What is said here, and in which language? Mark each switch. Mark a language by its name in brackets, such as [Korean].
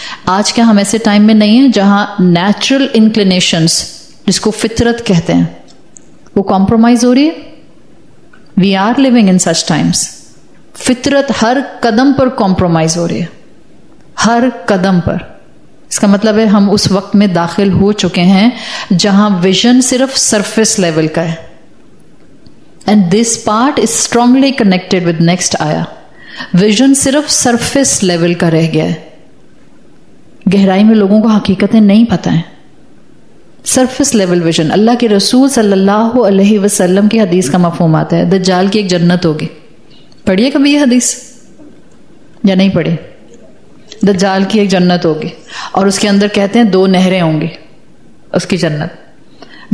[Urdu] آج کیا ہم ایسے ٹائم میں نہیں ہیں جہاں نیچرل انکلینیشنز جس کو فطرت کہتے ہیں وہ کمپرومائز ہو رہی ہے. [English] We are living in such times. [Urdu] فطرت ہر قدم پر کمپرومائز ہو رہی ہے, ہر قدم پر. اس کا مطلب ہے ہم اس وقت میں داخل ہو چکے ہیں جہاں ویژن صرف سرفیس لیول کا ہے. [English] And this part is strongly connected with next آیا. [Urdu] ویژن صرف سرفیس لیول کا رہ گیا ہے. گہرائی میں لوگوں کو حقیقتیں نہیں پتہ ہیں. Surface level vision. اللہ کے رسول صلی اللہ علیہ وسلم کی حدیث کا مفہوم آتا ہے دجال کی ایک جنت ہوگی. پڑھیے کبھی یہ حدیث یا نہیں پڑھی؟ دجال کی ایک جنت ہوگی اور اس کے اندر کہتے ہیں 2 نہریں ہوں گی اس کی جنت.